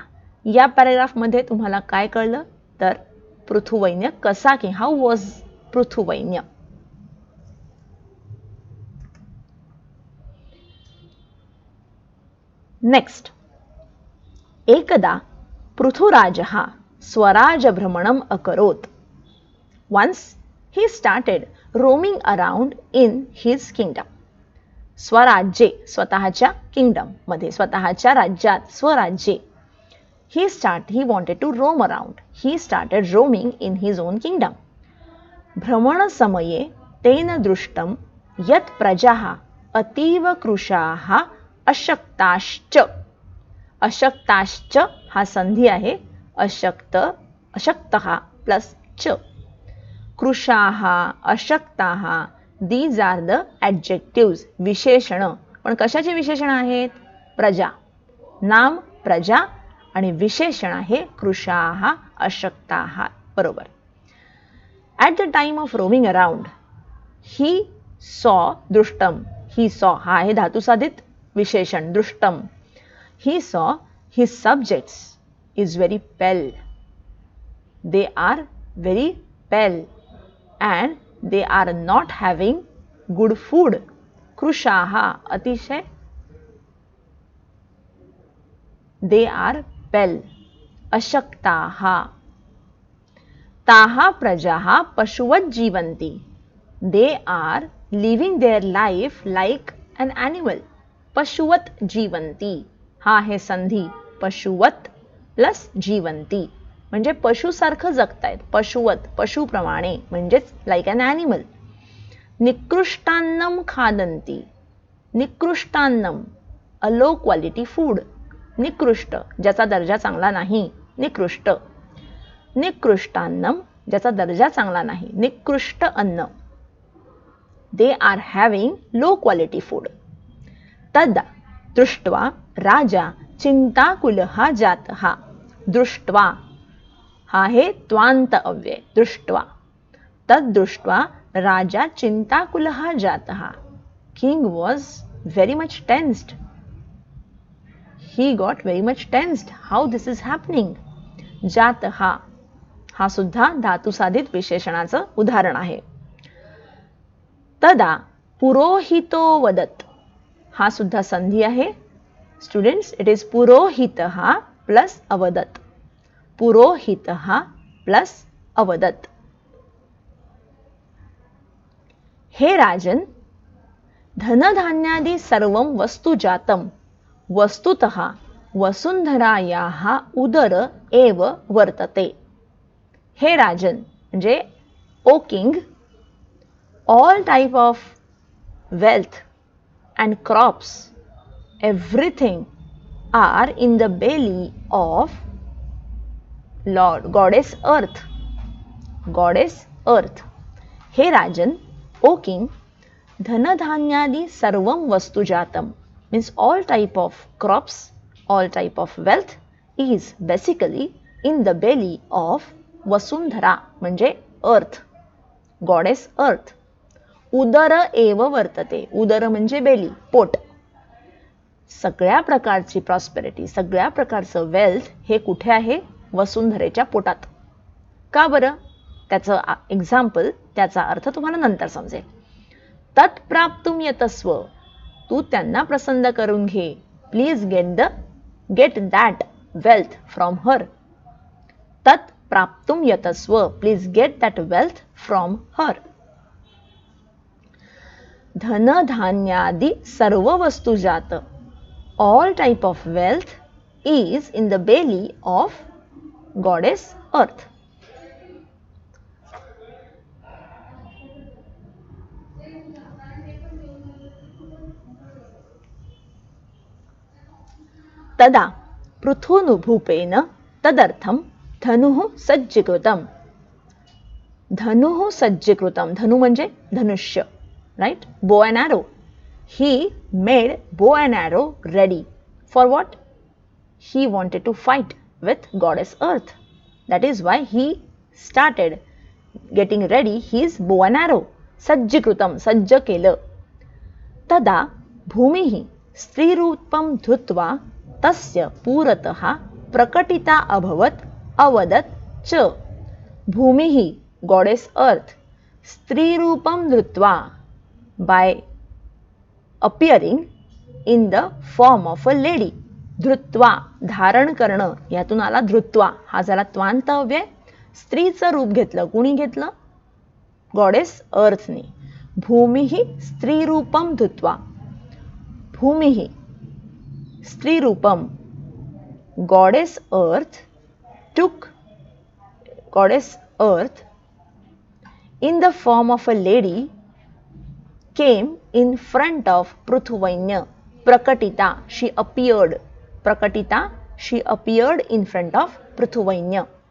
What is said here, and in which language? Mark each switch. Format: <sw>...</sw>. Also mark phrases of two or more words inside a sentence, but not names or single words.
<mr>या पॅराग्राफमध्ये तुम्हाला काय कळलं तर पृथुवैन्य कसा की</mr> <en>how was</en> <mr>पृथुवैन्य.</mr> <sa>नेक्स्ट, एकदा पृथुराजः स्वराजभ्रमणम् अकरोत्.</sa> <en>Once he started roaming around in his kingdom.</en> <mr>स्वराज्ये, स्वतःच्या किंगडम मध्ये, स्वतःच्या राज्यात, स्वराज्ये.</mr> <en>He wanted to roam around. He started roaming in his own kingdom.</en> <sa>भ्रमणसमये तेन दृष्टं यत् प्रजाः अतीव कृशाः अशक्ताश्च.</sa> <mr>अशक्ताश्च हा संधी आहे. अशक्तः प्लस च.</mr> <sa>कृशाः, अशक्ताः,</sa> <en>these are the adjectives, विशेषण.</en> <mr>पण कशाचे विशेषण आहेत? प्रजा, नाम प्रजा आणि विशेषण आहे</mr> <sa>कृशाः, अशक्ताः.</sa> <mr>बरोबर.</mr> <en>at the time of roaming around he saw, दृष्टम, he saw</en> <mr>हा आहे धातुसाधित विशेषण</mr> <en>दृष्टम. he saw his subjects is very pale. They are very pale and they are not having good food.</en> <sa>कृशाः अतिशय,</sa> <en>they are pale.</en> <sa>अशक्ताः. ताः प्रजाः पशुवत् जीवन्ति.</sa> <en>They are living their life like an animal.</en> <sa>पशुवत् जीवन्ति</sa> <mr>हा आहे संधी. पशुवत प्लस जीवंती म्हणजे पशुसारखं जगतायत. पशुवत, पशुप्रमाणे, म्हणजेच</mr> <en>like an animal.</en> <sa>निकृष्टान्नम खादंती.</sa> <mr>निकृष्टान्नम,</mr> <en>a low quality food.</en> <mr>निकृष्ट, ज्याचा दर्जा चांगला नाही, निकृष्ट. निकृष्टान्नम, ज्याचा दर्जा चांगला नाही, निकृष्ट अन्न.</mr> <en>they are having low quality food.</en> <sa>तदा दृष्ट्वा राजा चिंताकुलः जातः. दृष्ट्वा,</sa> <mr>हा आहे त्वांत अव्यय,</mr> <sa>दृष्ट्वा. तद दृष्ट्वा राजा चिंताकुलः जातः.</sa> <en>King was very much tensed. He got very much tensed. How this is happening?</en> <sa>जातः,</sa> <mr>हा सुद्धा धातुसाधित विशेषणाचं उदाहरण आहे.</mr> <sa>तदा पुरोहितो वदत,</sa> <mr>हा सुद्धा संधी आहे.</mr> <en>स्टुडंट्स, it is</en> <sa>पुरोहितः प्लस अवदत. पुरोहितः प्लस अवदत. हे राजन, धनधान्यादि सर्वं वस्तु जातं वस्तुतः वसुंधरायाः उदर एव वर्तते. हे राजन</sa> <en>म्हणजे O king, all type of wealth and crops, everything are in the belly of Lord, goddess earth. Goddess earth.</en> <sa>हे राजन,</sa> <en>O king,</en> <sa>धनधान्यादि सर्वं वस्तु जातम</sa> <en>means all type of crops, all type of wealth is basically in the belly of वसुंधरा म्हणजे earth, goddess earth.</en> <sa>उदर एव वर्तते,</sa> <mr>उदर म्हणजे बेली, पोट. सगळ्या प्रकारची प्रॉस्पेरिटी, सगळ्या प्रकारचं वेल्थ हे कुठे आहे? वसुंधरेच्या पोटात. का बरं? त्याचं एक्झाम्पल, त्याचा अर्थ तुम्हाला नंतर समजेल.</mr> <sa>तत्प्राप्तुम यतस्व,</sa> <mr>तू त्यांना प्रसन्न करून घे.</mr> <en>please get that wealth from her.</en> <sa>तत्प्राप्तुम यतस्व,</sa> <en>please get that wealth from her.</en> <sa>धनधान्यादि सर्व वस्तु जात,</sa> <en>all type of wealth is in the belly of goddess earth.</en> <sa>तदा पृथुनुभूपेन तदर्थम धनुः सज्जीकृतम. धनुः सज्जीकृतम,</sa> <mr>धनु म्हणजे धनुष्य,</mr> <en>right? Bow and arrow. He made bow and arrow ready. For what? He wanted to fight with goddess earth. That is why he started getting ready his bow and arrow.</en> <mr>सज्जीकृतम, सज्ज केलं.</mr> <sa>तदा भूमिः स्त्रीरूपं धृत्वा तस्य पुरतः प्रकटिता अभवत अवदत च. भूमिः,</sa> <en>goddess earth,</en> <sa>स्त्रीरूपं धृत्वा,</sa> <en>by appearing in the form of a lady.</en> <sa>धृत्वा,</sa> <mr>धारण करणं, यातून आला धृत्वा, हा झाला त्वांत अव्यय. स्त्रीचं रूप घेतलं, कुणी घेतलं?</mr> <en>goddess earthने.</en> <sa>भूमिः स्त्रीरूपं धृत्वा. भूमिः स्त्रीरूपम,</sa> <en>goddess earth took, goddess earth in the form of a lady came in front of Prithuvanya. Prakatita, she appeared. Prakatita, she appeared in front of Prithuvanya.</en>